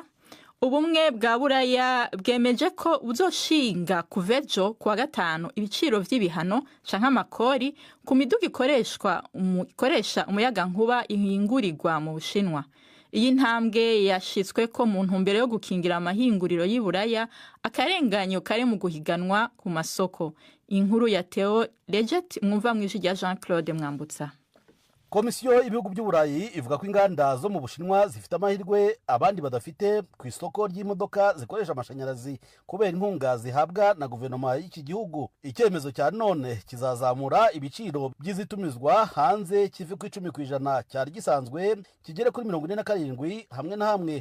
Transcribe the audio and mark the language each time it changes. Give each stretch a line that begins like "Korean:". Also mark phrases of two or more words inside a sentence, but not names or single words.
Rundi: Ubumwe bwa Buraya bwemeje ko buzoshinga kuvejo kuwa gatanu ibiciro vy'ibihano canke amakori ku miduga ikoresha umuyaga nkuba ihingurirwa mu Bushinwa. Iyi ntambwe yashitswe ko mu ntumbero yo gukingira amahinguriro y'Iburaya akarenganyo kare mu guhiganwa ku masoko. Inkuru ya Theo Leget mwumva mwijwi rya Jean-Claude Mwambutsa.
Kinyarwanda: Komisiyo y'ibihugu by'Uburayi ivuga ko inganda zo mu Bushinwa zifite amahirwe abandi badafite ku isoko ry'imodoka zikoresha amashanyarazi kubera inkunga zihabwa na guverinoma y'iki gihugu. Icyemezo cya none kizazamura ibiciro by'izitumizwa hanze kive ku 10% cyari gisanzwe kigere kuri 47 hamwe na hamwe.